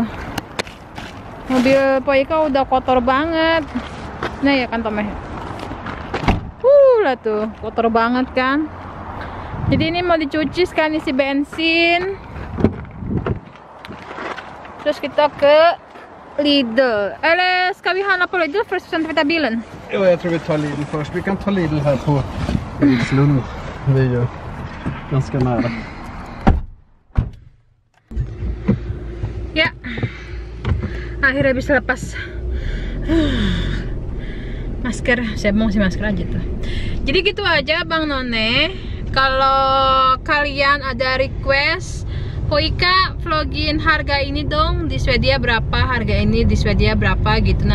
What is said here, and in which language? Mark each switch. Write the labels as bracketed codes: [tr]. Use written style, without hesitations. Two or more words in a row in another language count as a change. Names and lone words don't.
[id] Mobil Poika udah kotor banget. Nah ya kan Tomeh. Lah tuh, kotor banget kan. Jadi ini mau dicuci sekarang isi bensin. Terus kita ke Lidl. [sv] Eller ska vi handla på Lidl först sen ta bilen? Ja, jag tror vi tar Lidl först. Vi kan ta Lidl här på Erikslund. Det är ju ganska nära. [id] Ya. Akhirnya bisa lepas masker. Saya mau si masker aja tuh. Jadi gitu aja Bang None. Kalau kalian ada request Poika vlogin harga ini dong di Swedia berapa, harga ini di Swedia berapa gitu.